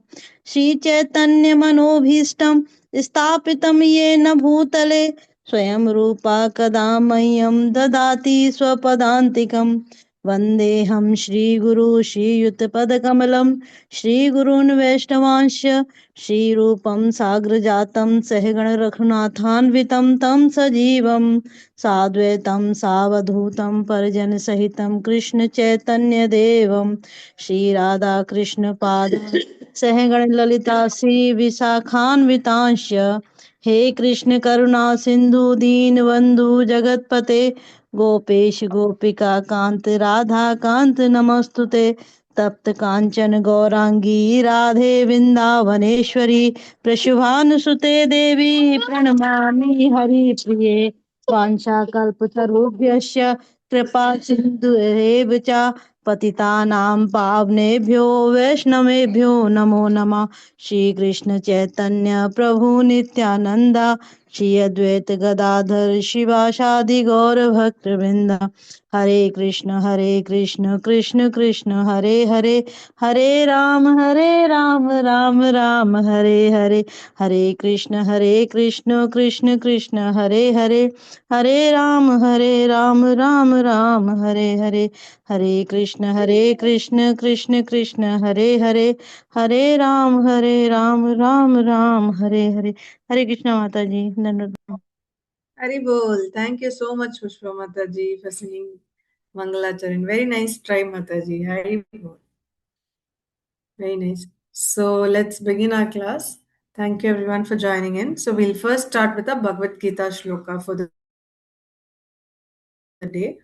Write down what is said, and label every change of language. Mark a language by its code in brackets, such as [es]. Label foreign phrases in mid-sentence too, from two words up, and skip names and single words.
[sa] श्री चैतन्य मनोभीष्टं स्थापितं येन भूतले स्वयं रूपा कदा मह्यं ददाति स्वपदान्तिकं वन्देऽहं श्रीगुरु श्रीयुतपदकमलं श्रीगुरून् वैष्णवांश्च श्रीरूपं साग्रजातं सहगणरघुनाथान्वितं तं सजीवं साद्वैतं सावधूतं परिजनसहितं कृष्णचैतन्यदेवं श्रीराधाकृष्णपाद सहगणललिता श्रीविशाखान्वितांश्च हे कृष्ण करुणा सिंधु दीन बंधु जगतपते गोपेश गोपिका कांत राधा कांत नमस्तुते तप्त कांचन गौरांगी राधे वृंदावनेश्वरी प्रशुभानुसुते देवी प्रणमामि हरिप्रिये वाञ्छाकल्पतरुभ्यश्च कृपा सिन्धुरेव च पतितानां पावनेभ्यो वैष्णवेभ्यो नमो नमः श्री कृष्ण चैतन्य प्रभु नित्यानंदा श्री अद्वैत गदाधर शिवासादि गौर भक्त वृंदा हरे कृष्ण कृष्ण कृष्ण हरे हरे हरे राम राम राम हरे हरे हरे कृष्ण कृष्ण कृष्ण हरे हरे हरे राम राम राम हरे हरे हरे कृष्ण कृष्ण कृष्ण हरे हरे हरे राम राम राम हरे हरे हरे कृष्णा [hi] माता जी धन्यवाद। [bn] হরি বোল. [en] Thank you so much, Pushpa Mataji, for singing Mangalacharan. Very nice try, Mataji. [bn] হরি বোল. [en] Very nice. So let's begin our class. Thank you everyone for joining in. So we'll first start with the Bhagavad Gita shloka for the day.